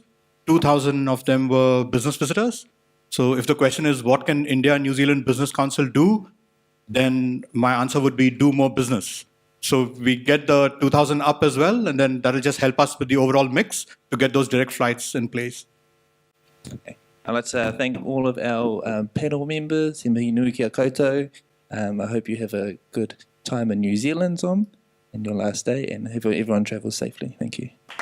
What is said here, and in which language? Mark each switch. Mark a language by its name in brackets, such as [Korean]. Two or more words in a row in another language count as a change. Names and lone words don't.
[English] 2,000 of them were business visitors. So if the question is, what can India and New Zealand Business Council do? Then my answer would be do more business. So we get the 2,000 up as well, and then that'll just help us with the overall mix to get those direct flights in place. Okay. And let's thank all of our panel members. [Māori] He mihi nui kia koutou. [English] I hope you have a good time in New Zealand, Tom, in your last day, and hope everyone travels safely. Thank you.